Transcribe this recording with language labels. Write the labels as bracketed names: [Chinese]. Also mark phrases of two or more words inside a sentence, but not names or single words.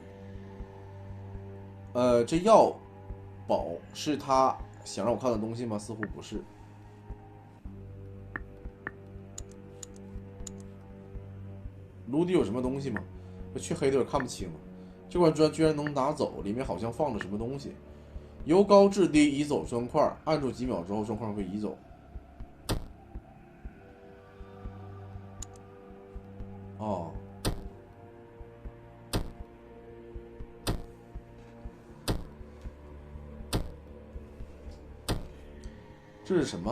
[Chinese] 這藥寶是他想讓我看的東西嗎？似乎不是。爐底有什麼東西嗎？黢黑的有點看不清了。這塊磚居然能拿走，裡面好像放着什麼東西。由高至低移走磚塊，按住幾秒之後磚塊會移走。哦，這是什麼？